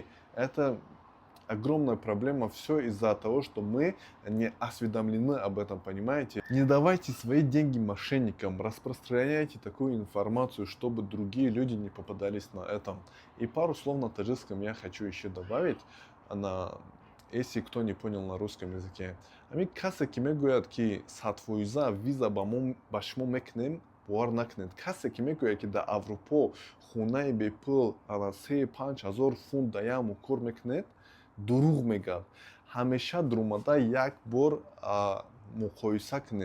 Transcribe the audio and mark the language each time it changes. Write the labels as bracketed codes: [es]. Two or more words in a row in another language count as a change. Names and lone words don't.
[ru] Это огромная проблема, все из-за того, что мы не осведомлены об этом, понимаете? Не давайте свои деньги мошенникам, распространяйте такую информацию, чтобы другие люди не попадались на этом. И пару слов на таджикском я хочу еще добавить, если кто не понял на русском языке. [tg] Ами касе ки мегӯяд ки сатфоиза виза ба шумо мекунем бовар накунед. Касе ки мегӯяд ки дар Аврупо хунаи бепул 3-5 ҳазор фунт да як моҳ кор мекунед, дурӯғ мегӯяд. Ҳамеша дар омада як бор муқоиса кунед.